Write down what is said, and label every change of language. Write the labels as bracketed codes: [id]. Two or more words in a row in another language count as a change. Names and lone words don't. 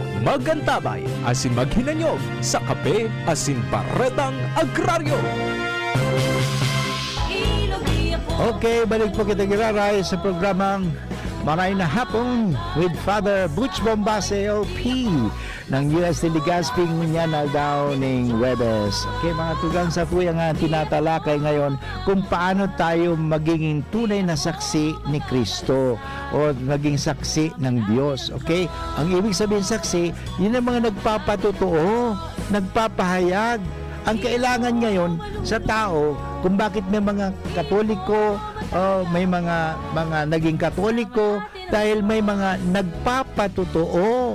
[bik] Magantabay asin maghinanyog sa Kape Asin Baretang Agraryo. Okay, balik po kita giraray sa programang Maray na Hapon with Father Butch Bombase LP ng UST Legazpi Munyanal daw ng Webes. [tl] Okay, mga tugang, sa tuya nga tinatalakay ngayon kung paano tayo magiging tunay na saksi ni Kristo o maging saksi ng Diyos. Okay? Ang ibig sabihin saksi, yun ang mga nagpapatotoo, nagpapahayag. Ang kailangan ngayon sa tao, kung bakit may mga Katoliko, may mga naging Katoliko, dahil may mga nagpapatotoo.